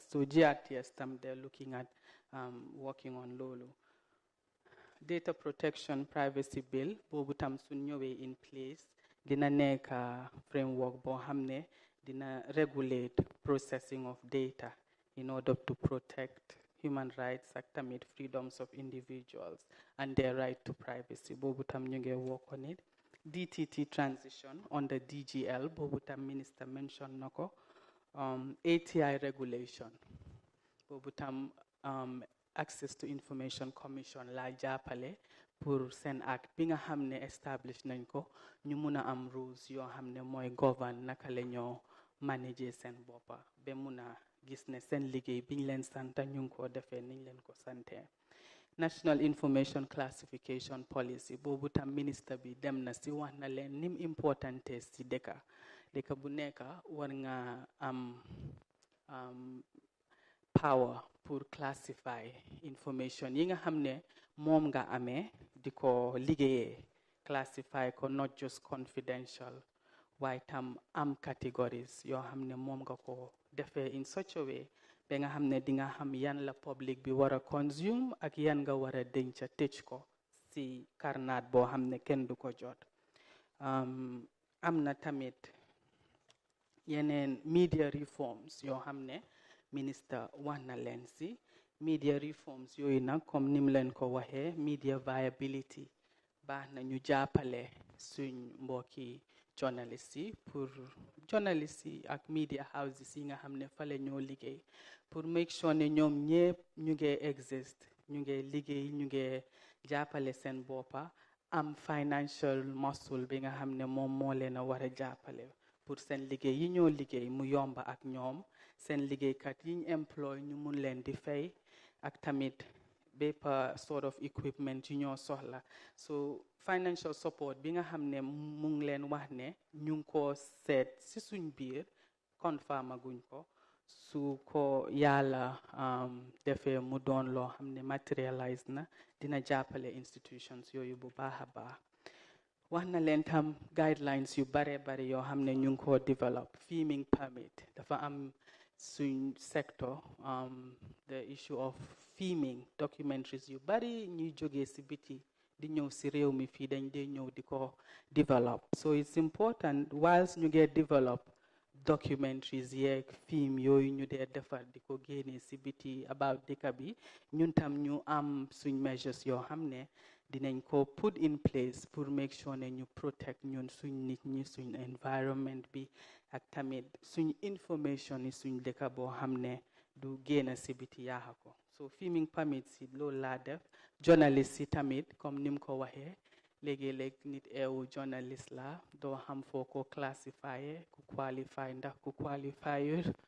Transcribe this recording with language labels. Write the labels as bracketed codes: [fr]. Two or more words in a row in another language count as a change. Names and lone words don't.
[en] So GRTS tam they're looking at working on loolu. Data protection privacy bill [wo] boobu tam su ñëwee [en] in place [wo] dina nekk [en] framework [wo] boo xam ne dina [en] regulate processing of data in order to protect human rights [wo] ak tamit [en] freedoms of individuals and their right to privacy. [wo] Boobu tam ñu ngi [en] work on it. DTT transition under DGL [wo] boobu tam [en] minister mention [wo] na ko. [en] ATI regulation [wo] boobu tam [en] access to information commission [wo] la jàppale pour seen act bi nga xam ne establish nañ ko ñu mun a am rules yoo xam ne mooy govern naka la ñoo manager seen boppa ba mun a gis ne seen liggéey biñ leen santa ñu ngi ko defee niñ leen ko santee. [en] National Information Classification Policy [wo] boobu tam ministre bi dem na si wax na leen nim importante si dëkka bu nekk war nga am power pour classify information yi nga xam ne moom nga amee di ko liggéeyee classify ko [en] not just confidential [wo] waaye tam am categories yoo xam ne moom nga ko defee [en] in such a way [wo] ba nga xam ne di nga xam yan la public bi war a consume ak yan nga war a denca tëj ko si karnaat boo xam ne kenn du ko jot. Am na tamit yeneen [en] media reforms [wo] yoo xam ne minister wax na leen si [en] media reforms [wo] yooyu nag comme nim leen ko waxee [en] media viability [wo] baax na ñu jàppale suñ mbokki journalistes yi pour journalistes yi ak [en] media houses [wo] yi nga xam ne fa la ñoo liggéey pour [en] make sure [wo] ne ñoom ñëpp ñu ngi exist ñu ngi liggéey ñu ngi jàppale seen boppa am [en] financial muscle [wo] bi nga xam ne moom moo leen a war a jàppale pour seen liggéey yi ñoo liggéey mu yomba ak ñoom seen liggéeykat yi ñu employ ñu mun leen di fay ak tamit bépp [en] sort of equipment [wo] yu ñoo soxla. So [en] financial support [wo] bi nga xam ne mu ngi leen wax ne ñu ngi ko seet si suñ biir confirm aguñ ko su ko yàlla defee mu doon loo xam ne materialize na dina jàppale institutions yooyu bu baax a baax. wax na leen tam guidelines yu bare yoo xam ne ñu ngi ko develop. [en] Filming permit [wo] dafa am suñ sector [en] the issue of filming documentaries [wo] yu bari ñuy jógee si biti di ñëw si réew mi fii dañ dee ñëw di ko develop. [en] So it's important whilst [wo] ñu ngee [en] develop documentaries [wo] yeeg film yooyu ñu dee defar di ko génnee si biti about dëkk bi ñun tam ñu am suñ measures yoo xam ne dinañ ko [en] put in place [wo] pour [en] make sure [wo] ne ñu protect ñun suñ nit ñi suñ environment bi ak tamit suñ information yi suñ dëkk boo xam ne du génn si biti yaaxa ko. So [en] filming permit [wo] si loolu laa def. Journalist si tamit comme nim ko waxee léegi-léeg nit eewu journalist la doo xam foo ko classify ku qualify ndax ku qualify.